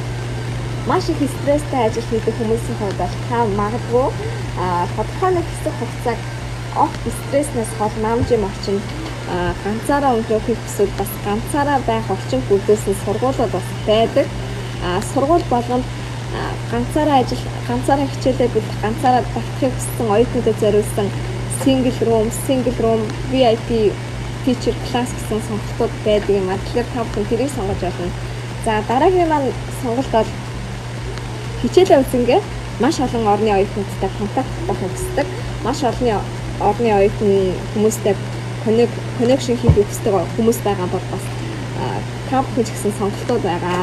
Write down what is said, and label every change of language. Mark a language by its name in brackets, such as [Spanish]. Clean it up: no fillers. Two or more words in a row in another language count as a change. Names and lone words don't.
[Mongolian] За тэгээд маш их стресстэй ажил хийдэг хүмүүсийн хувьд бол та магадгүй тодорхой нэг хэсэг хугацааг огт стресснээс хол намж юм орчин ганцаараа өнгөрөхийг хүсвэл бас ганцаараа байх орчин бүрдүүлсэн сургуулиуд бас байдаг. Сургууль болгонд ганцаараа хичээлээ бүлэх, ганцаараа давтахыг хүссэн оюутнуудад зориулсан [English] single room, VIP teacher class [Mongolian] гэсэн сонголтууд байдаг юм. Тэгэхээр та бүхэн тэрийг сонгож болно. За дараагийн маань сонголт бол хичээлээ үзэнгээ маш олон орны оюутнуудтай контакт болох хүсдэг. Маш олон орны оюутны хүмүүстэй connection хийх хүсдэг хүмүүс байгаа бол бас та бүхэн ч гэсэн сонголтууд байгаа.